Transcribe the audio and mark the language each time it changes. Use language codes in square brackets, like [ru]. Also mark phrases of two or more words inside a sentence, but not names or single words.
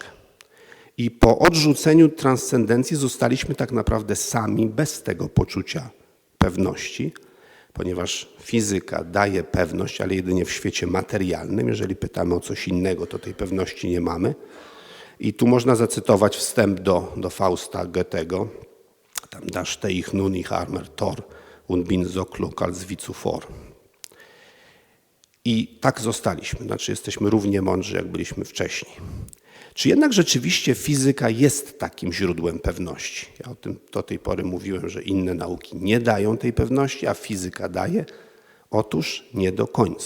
[pl] I po odrzuceniu transcendencji zostaliśmy tak naprawdę sami, bez tego poczucia pewności, ponieważ fizyka daje pewność, ale jedynie w świecie materialnym. Jeżeli pytamy o coś innego, to tej pewności nie mamy. I tu można zacytować wstęp do Fausta Goethego. [de] Tam das ste ich nun ich armer Tor und bin so klug als wie zuvor. [pl] I tak zostaliśmy, znaczy jesteśmy równie mądrzy, jak byliśmy wcześniej. Czy jednak rzeczywiście fizyka jest takim źródłem pewności? Ja o tym do tej pory mówiłem, że inne nauki nie dają tej pewności, a fizyka daje. Otóż nie do końca.